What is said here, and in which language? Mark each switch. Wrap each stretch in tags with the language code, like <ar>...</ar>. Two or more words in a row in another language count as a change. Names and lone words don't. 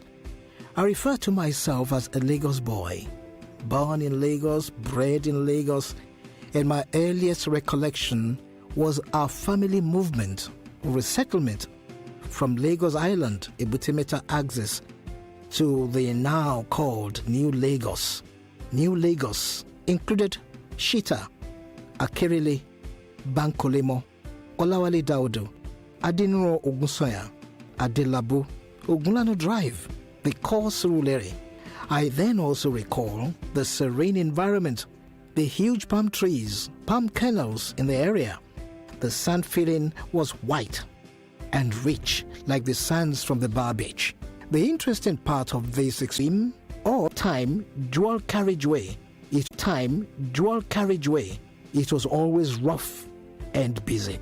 <en>I refer to myself as a Lagos boy, born in Lagos, bred in Lagos, and my earliest recollection was our family movement, resettlement from Lagos Island, Ebutimeta axis, to the now called New Lagos. New Lagos included Shita, Akerele, Bankolemo, Olawale Daudu, Adinuro Ogunsoya, Adelabu, Ogunlano Drive, the core Surulere. I then also recall the serene environment, the huge palm trees, palm kernels in the area. The sand feeling was white and rich like the sands from the Bar Beach. The interesting part of this extreme or time dual carriageway, it was always rough and busy.</en>